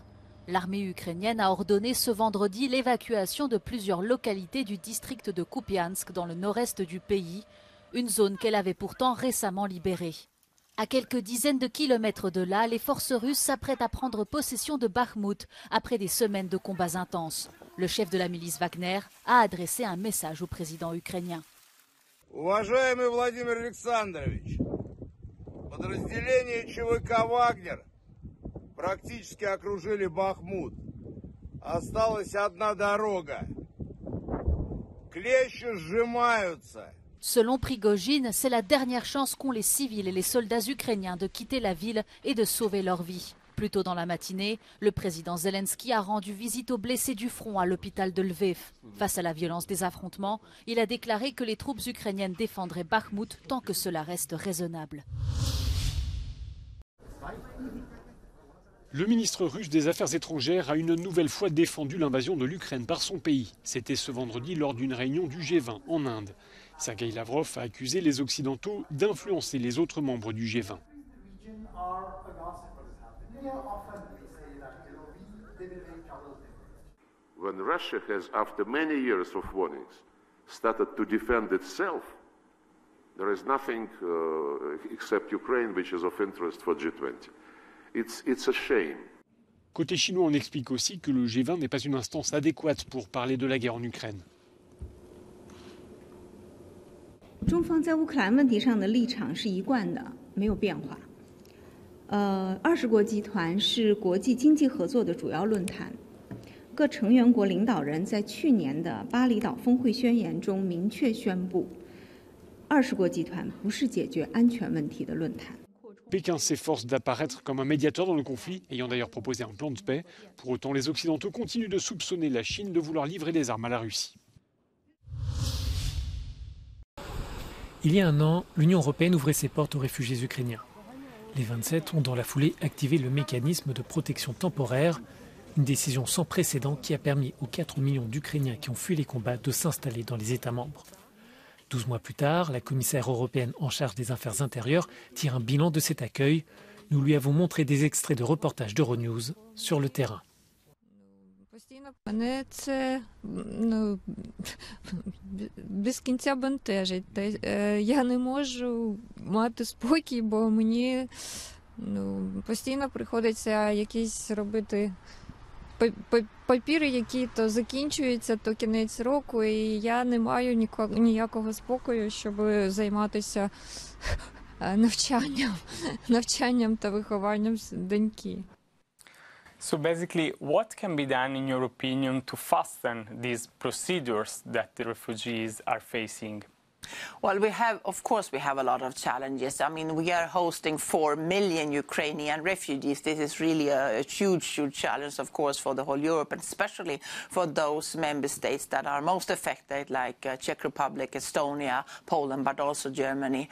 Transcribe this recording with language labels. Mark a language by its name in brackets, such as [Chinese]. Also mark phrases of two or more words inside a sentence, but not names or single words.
[French] L'armée ukrainienne a ordonné ce vendredi l'évacuation de plusieurs localités du district de Kupiansk dans le nord-est du pays, une zone qu'elle avait pourtant récemment libérée. À quelques dizaines de kilomètres de là, les forces russes s'apprêtent à prendre possession de Bakhmout après des semaines de combats intenses. Le chef de la milice Wagner a adressé un message au président ukrainien. [Russian] Уважаемый Владимир Александрович, подразделения ЧВК «Вагнер» практически окружили Бахмут. Осталась одна дорога. Клещи сжимаются. [French] Selon Prigojine, c'est la dernière chance qu'ont les civils et les soldats ukrainiens de quitter la ville et de sauver leur vie. Plus tôt dans la matinée, le président Zelensky a rendu visite aux blessés du front à l'hôpital de Lviv. Face à la violence des affrontements, il a déclaré que les troupes ukrainiennes défendraient Bakhmout tant que cela reste raisonnable. Le ministre russe des Affaires étrangères a une nouvelle fois défendu l'invasion de l'Ukraine par son pays. C'était ce vendredi lors d'une réunion du G20 en Inde. Sergei Lavrov a accusé les Occidentaux d'influencer les autres membres du G20. [English] When Russia has, after many years of warnings, started to defend itself, there is nothing except Ukraine which is of interest for G20. It's a shame. [French] Côté chinois, on explique aussi que le G20 n'est pas une instance adéquate pour parler de la guerre en Ukraine. [Chinese] 中方在乌克兰问题上的立场是一贯的，没有变化。20国集团是国际经济合作的主要论坛，各成员国领导人在去年的巴厘岛峰会宣言中明确宣布，20国集团不是解决安全问题的论坛。 [French] Pékin s'efforce d'apparaître comme un médiateur dans le conflit, ayant d'ailleurs proposé un plan de paix. Pour autant, les Occidentaux continuent de soupçonner la Chine de vouloir livrer des armes à la Russie. Il y a un an, l'Union européenne ouvrait ses portes aux réfugiés ukrainiens. Les 27 ont dans la foulée activé le mécanisme de protection temporaire, une décision sans précédent qui a permis aux 4 millions d'Ukrainiens qui ont fui les combats de s'installer dans les États membres. 12 mois plus tard, la commissaire européenne en charge des affaires intérieures tire un bilan de cet accueil. Nous lui avons montré des extraits de reportages d'Euronews sur le terrain. [Ukrainian] Мене це без кінця бентежить. Я не можу мати спокій, бо мені постійно приходиться якісь робити папіри, які то закінчуються, то кінець року, і я не маю ніякого спокою, щоб займатися навчанням та вихованням доньки. [English] So basically, what can be done, in your opinion, to fasten these procedures that the refugees are facing? Well, of course, we have a lot of challenges. I mean, we are hosting 4 million Ukrainian refugees. This is really a huge, huge challenge, of course, for the whole Europe, and especially for those member states that are most affected, like Czech Republic, Estonia, Poland, but also Germany.